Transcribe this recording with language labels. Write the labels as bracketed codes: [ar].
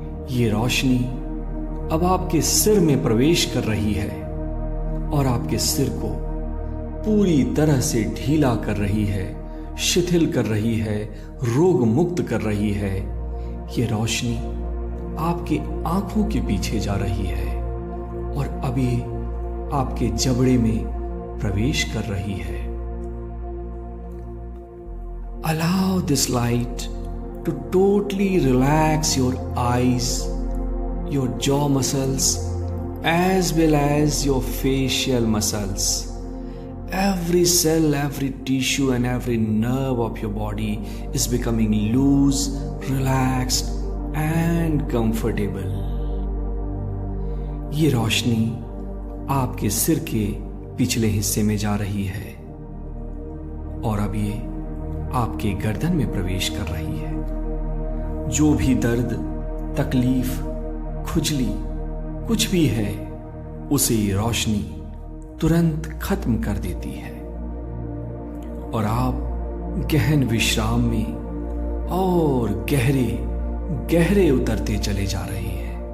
[hi] ये रोशनी अब आपके सिर में प्रवेश कर रही है और आपके सिर को पूरी तरह से ढीला कर रही है, शिथिल कर रही है, रोग मुक्त कर रही है। ये रोशनी आपके आंखों के पीछे जा रही है और अभी आपके जबड़े में प्रवेश कर रही है। [en] Allow this light to totally relax your eyes, your jaw muscles, as well as your facial muscles. Every cell, every tissue, and every nerve of your body is becoming loose, relaxed, and comfortable. [hi] ये रोशनी आपके सिर के पिछले हिस्से में जा रही है और अब ये आपके गर्दन में प्रवेश कर रही है। जो भी दर्द, तकलीफ, खुजली कुछ भी है उसे ये रोशनी तुरंत खत्म कर देती है और आप गहन विश्राम में और गहरे गहरे उतरते चले जा रहे हैं।